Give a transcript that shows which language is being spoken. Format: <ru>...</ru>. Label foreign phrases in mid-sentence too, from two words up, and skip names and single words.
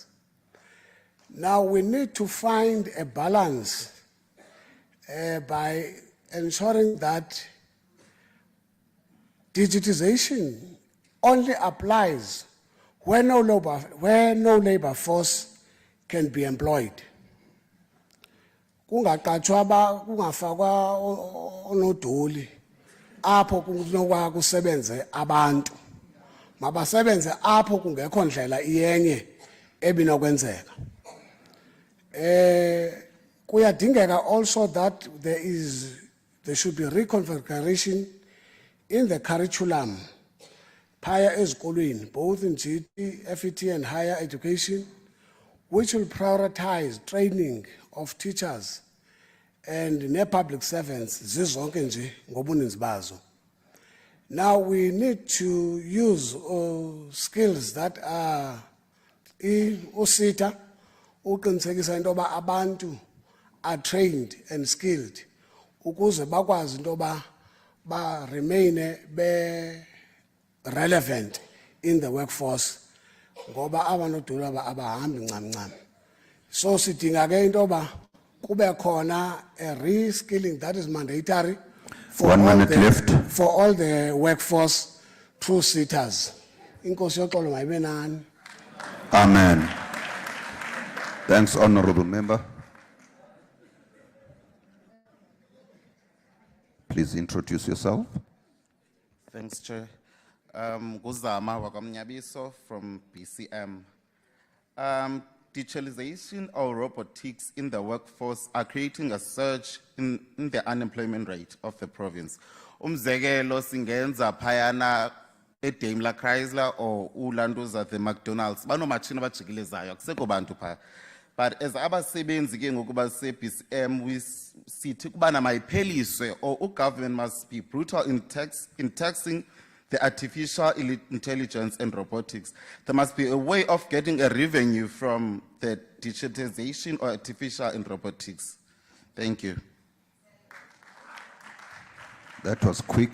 <en>Now we need to find a balance by ensuring that digitization only applies where no labor force can be employed.</en> <xh>Kungafakwa onodoli apho kunokwa kusebenze abantu. Mabasebenze apho kungekho ndlela iyenye ebinokwenzeka.</xh> <en>Kuyadingeka also that there should be reconfiguration in the curriculum, higher ezikolweni, both in GT, FET, and higher education, which will prioritize training of teachers and public servants.</en> <xh>Zizonke nje ngobuninzi bazo.</xh> <en>Now we need to use skills that are</en> <xh>usita uqinisekisa into yoba abantu</xh> <en>are trained and skilled</en> <xh>ukuze bakwazi into yoba ba</xh> <en>remain be relevant in the workforce</en> <xh>ngoba abanodolo abahambi ncamncam. So sidinga ke into yoba kube khona</xh> <en>a reskilling that is mandatory for 1 minute left. For all the workforce through sitters.</en> <xh>Inkosi yoxolo mayibe nani. Amen.</xh> <en>Thanks, Honorable Member. Please introduce yourself. Thanks, Chair. Guzama Wakamnyabiso from BCM. Digitalization or robotics in the workforce are creating a surge in the unemployment rate of the province.</en> <xh>Umzekelo singenza phayana eDaimler Chrysler or ulanduza the McDonald's banomachina abajikelezayo akusekho bantu phaya.</xh> <en>But as</en> <xh>abasebenzi ke ngokuba se-BCM we sithi kubana mayipheliswe</xh> <en>or government must be brutal in taxing the artificial intelligence and robotics. There must be a way of getting a revenue from the digitization or artificial and robotics. Thank you. That was quick.</en>